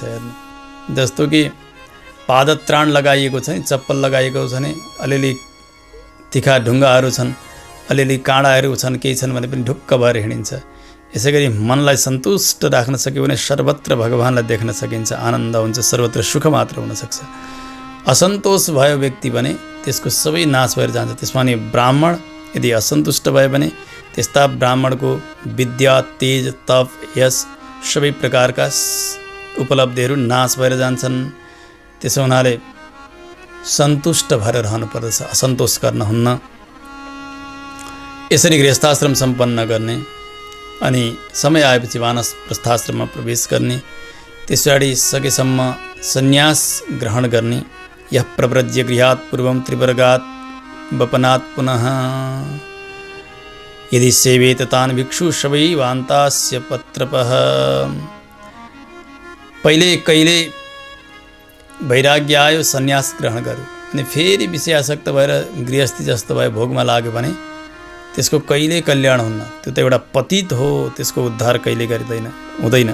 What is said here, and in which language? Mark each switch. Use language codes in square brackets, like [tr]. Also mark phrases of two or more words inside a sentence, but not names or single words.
[ne] हेर्नु, जस्तो कि पादत्राण लगाइएको छ नि, चप्पल लगाइएको छ नि, अलिअलि तिखा ढुङ्गाहरू छन्, अलिअलि काँडाहरू छन्, केही छन् भने पनि ढुक्क भएर हिँडिन्छ। यसै गरी मनलाई सन्तुष्ट राख्न सक्यो भने सर्वत्र भगवानलाई देख्न सकिन्छ, आनन्द हुन्छ, सर्वत्र सुख मात्र हुनसक्छ। असन्तोष भयो व्यक्ति भने त्यसको सबै नाश भएर जान्छ। त्यसमा नि ब्राह्मण यदि असन्तुष्ट भयो भने त्यस्ता ब्राह्मणको विद्या, तेज, तप, यश सबै प्रकारका उपलब्धिहरू नाश भएर जान्छन्। त्यसो हुनाले सन्तुष्ट भएर रहनुपर्दछ, असन्तोष गर्न हुन्न। यसरी गृहस्थाश्रम सम्पन्न गर्ने अनि समय आएपछि वानप्रस्थाश्रममा प्रवेश गर्ने, त्यस पछाडि सकेसम्म सन्यास ग्रहण गर्ने। [sa] यः प्रव्रज्य गृहात् पूर्वं त्रिवर्गात् वपनात् पुनः यदि सेवेत तान् भिक्षु सबै वान्तास्य पत्रपः। [ne] पहिले कहिले वैराग्य आयो, सन्यास ग्रहण गर्यो अनि फेरि विषयासक्त भएर गृहस्थी जस्तो भए भोगमा लाग्यो भने त्यसको कहिले कल्याण हुन्न। त्यो त एउटा पतित हो, त्यसको उद्धार कहिले हुँदैन।